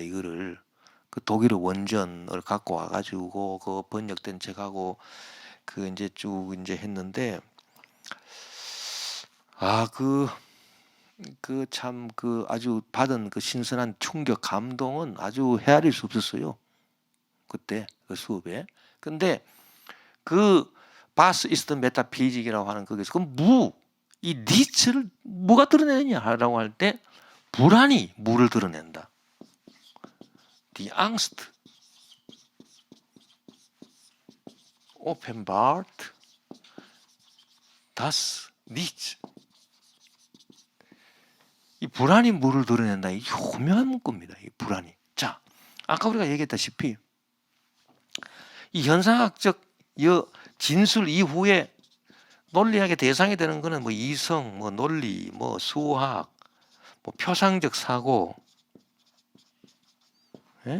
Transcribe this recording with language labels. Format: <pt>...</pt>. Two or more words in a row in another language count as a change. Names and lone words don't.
<ko>이거를 독일어 원전을 갖고 와가지고 번역된 책하고 이제 쭉 이제 했는데 참 아주 받은 신선한 충격 감동은 아주 헤아릴 수 없었어요. 그때 수업에. 근데 바스 이스트 메타피직이라고 하는 거기서 이 니츠를 뭐가 드러내느냐라고 할 때 불안이 무를 드러낸다.</ko> <de>Die Angst offenbart das Nichts.</de> <ko>이 불안이 무를 드러낸다. 이 교묘한 문구입니다. 이 불안이. 자, 아까 우리가 얘기했다시피 이 현상학적 진술 이후에 논리학의 대상이 되는 거는 뭐 이성, 뭐 논리, 뭐 수학, 뭐 표상적 사고, 예?</ko>